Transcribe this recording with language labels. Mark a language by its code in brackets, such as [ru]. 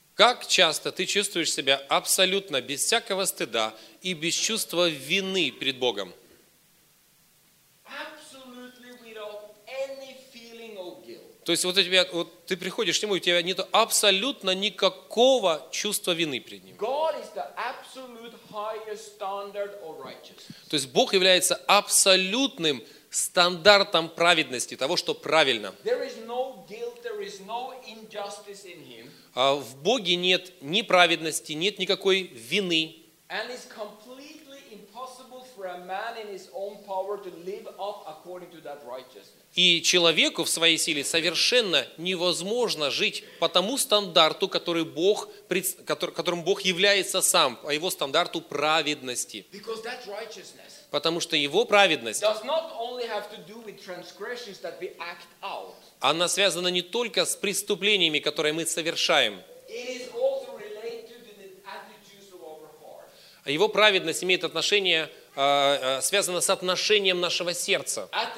[ru] Как часто ты чувствуешь себя абсолютно без всякого стыда и без чувства вины перед Богом? [en] Absolutely without any feeling of guilt. [ru] То есть вот у тебя, вот ты приходишь к Нему, у тебя нет абсолютно никакого чувства вины перед Ним. [en] God is the absolute highest standard of righteousness. [ru] То есть Бог является абсолютным стандартом праведности, того, что правильно. [en] There is no guilt, there is no injustice in him. [ru] В Боге нет ни праведности, нет никакой вины. [en] And it's completely impossible for a man in his own power to live up according to that righteousness. [ru] И человеку в своей силе совершенно невозможно жить по тому стандарту, который Бог, которым Бог является сам, по его стандарту праведности. [en] Because that righteousness [ru] Потому что его праведность, [en] does not only have to do with transgressions that we act out. [ru] Она связана не только с преступлениями, которые мы совершаем. [en] It is also related to the attitudes of our heart. [ru] Его праведность имеет отношение... связано с отношением нашего сердца.